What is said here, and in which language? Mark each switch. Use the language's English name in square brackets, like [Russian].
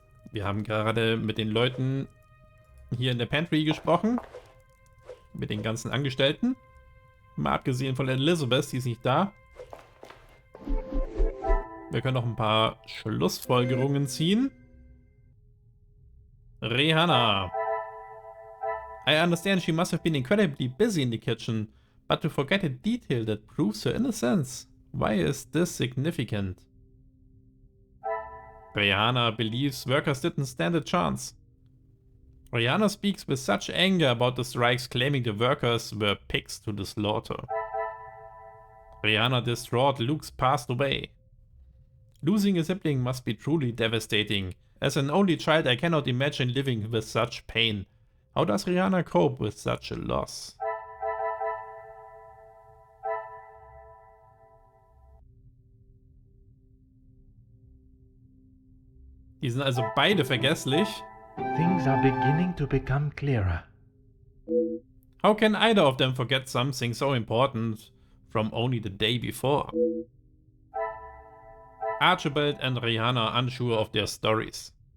[German] Wir haben gerade mit den Leuten hier in der Pantry gesprochen. Mit den ganzen Angestellten. Mal abgesehen von Elizabeth, die ist nicht da. Wir können noch ein paar Schlussfolgerungen ziehen. Rihanna. [English] I understand she must have been incredibly busy in the kitchen. But to forget a detail that proves her innocence. Why is this significant? Rihanna believes workers didn't stand a chance. Rihanna speaks with such anger about the strikes, claiming the workers were pigs to the slaughter. Rihanna distraught, Luke's passed away. Losing a sibling must be truly devastating. As an only child, I cannot imagine living with such pain. How does Rihanna cope with such a loss? [German] Die sind also beide vergesslich. [English] Things are beginning to become clearer. How can either of them forget something so important from only the day before? Archibald and Rihanna unsure of their stories.